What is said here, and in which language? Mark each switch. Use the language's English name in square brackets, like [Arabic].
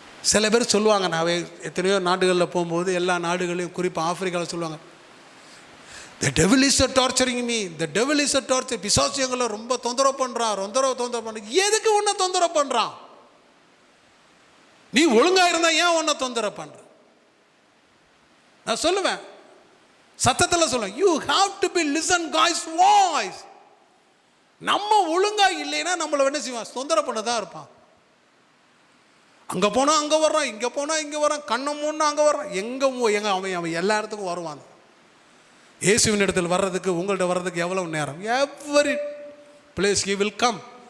[Tamil] சில பேர் சொல்லுவாங்க, நான் எத்தனையோ நாடுகளில் போகும்போது எல்லா நாடுகளையும் குறிப்பாக ஆப்பிரிக்காவில் சொல்லுவாங்க, [English] the devil is torturing me, the devil is torture. [Tamil] பிசாசு எங்களை ரொம்ப தொந்தரவு பண்ணுறான். எதுக்கு உன்னை தொந்தரவு பண்ணுறான்? நீ ஒழுங்கா இருந்தா ஏன் உன்னை தொந்தரவு பண்ற? நான் சொல்லுவேன், சத்தத்தில் சொல்லுவேன், [English] you have to be listen God's voice. [Tamil] நம்ம ஒழுங்கா இல்லைன்னா நம்மளை என்ன செய்வான்? தொந்தரவு பண்ணதான் இருப்பான். அங்கே போனால் அங்கே வர்றான், இங்கே போனால் இங்கே வர்றான், கண்ணை மூணா அங்கே வர்றான், அவன் எல்லா இடத்துக்கும் வருவான். இயேசுவின் இடத்தில் வர்றதுக்கு உங்கள்கிட்ட வர்றதுக்கு எவ்வளவு நேரம்? [English] Every place he will come.